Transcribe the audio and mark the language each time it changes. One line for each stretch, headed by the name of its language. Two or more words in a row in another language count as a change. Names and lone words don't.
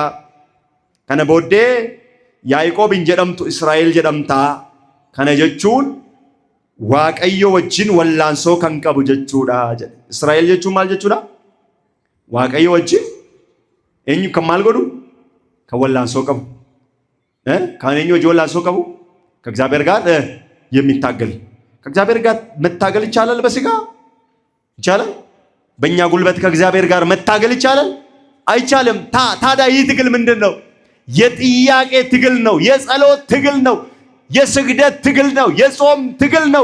Oromo: Kana booddee Yaaqoob hin jedhamtu Israa'el jedhamtaa. Kana jechuun waaqayyo wajjin wallaansoo kan qabu jechuudha jedhe. Israa'el jechuun maal jechuudha? Waaqayyo wajjin eenyu kan maal godhu? Kan wallaansoo qabu. Kan eenyu wajjin wallaansoo qabu?
Amharic: ከእግዚአብሔር ጋር የሚታገል። ከእግዚአብሔር ጋር መታገል ይቻላል? በስጋ ይቻላል? በእኛ ጉልበት ከእግዚአብሔር ጋር መታገል ይቻላል? አይቻልም። ታዲያ ይህ ትግል ምንድን ነው? የጥያቄ ትግል ነው። የጸሎት ትግል ነው። የስግደት ትግል ነው። የጾም ትግል ነው።